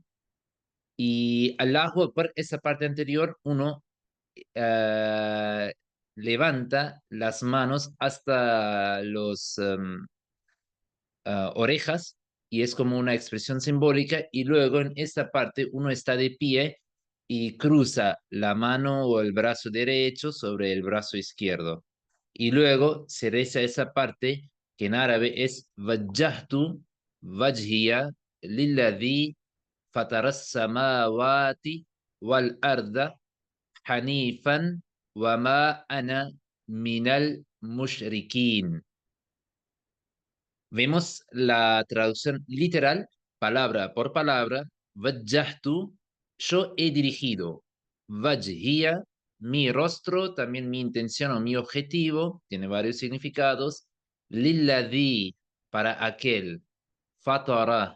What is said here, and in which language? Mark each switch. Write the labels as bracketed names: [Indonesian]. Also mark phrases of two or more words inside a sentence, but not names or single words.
[Arabic] Y الله أكبر, [Spanish] esa parte anterior, uno eh, levanta las manos hasta los orejas, y es como una expresión simbólica, y luego en esta parte uno está de pie y cruza la mano o el brazo derecho sobre el brazo izquierdo. Y luego se reza esa parte que en árabe es [Arabic] وجهت وجهي للذي فطر السماوات والأرض حنيفا وما أنا من المشركين. [Spanish] Vemos la traducción literal, palabra por palabra. Wajjahtu, yo he dirigido. Wajhiya, mi rostro, también mi intención o mi objetivo, tiene varios significados. Lilladhi, para aquel. Fatara.